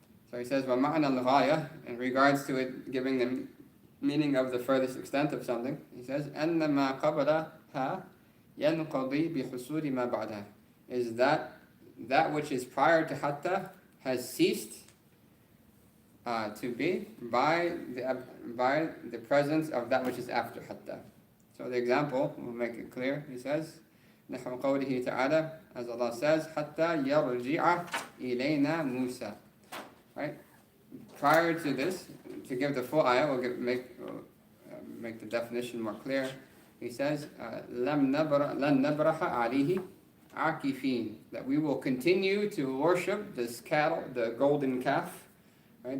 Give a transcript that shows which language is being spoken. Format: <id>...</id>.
<en>So he says,</en> <ar>وَمَعْنَى الْغَايَةِ,</ar> <en>in regards to it giving the meaning of the furthest extent of something, he says,</en> <ar>أَنَّ مَا قَبْلَهَا يَنْقَضِي بِحُصُولِ مَا بَعْدَهَا,</ar> <en>is that which is prior to hatta has ceased to be by the presence of that which is after hatta. So the example will make it clear. He says,</en> <ar>نحو قوله تعالى,</ar> <en>as Allah says,</en> <ar>حتى يرجع إلينا موسى.</ar> <en>Right? Prior to this, to give the full ayah, we'll make the definition more clear. He says,</en> <ar>لن نبرح عليه عاكفين,</ar> <en>that we will continue to worship this cattle, the golden calf. Right?</en>